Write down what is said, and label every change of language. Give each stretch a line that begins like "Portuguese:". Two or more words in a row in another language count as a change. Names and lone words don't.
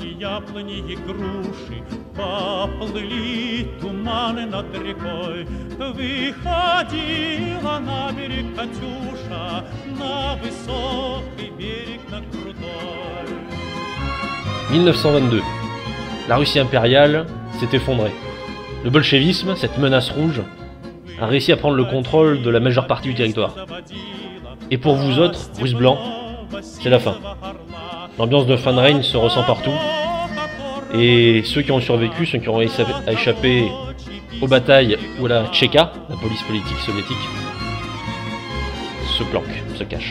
Russian: яблони и груши, поплыли туманы над рекой. Выходила на берег Катюша, на высокий берег, на крутой.
French: 1922. La Russie impériale s'est effondrée. Le bolchevisme, cette menace rouge, a réussi à prendre le contrôle de la majeure partie du territoire. Et pour vous autres, Russes blancs, c'est la fin. L'ambiance de fin de règne se ressent partout. Et ceux qui ont survécu, ceux qui ont réussi à échapper aux batailles ou à la Tchéka, la police politique soviétique, se planquent, se cachent.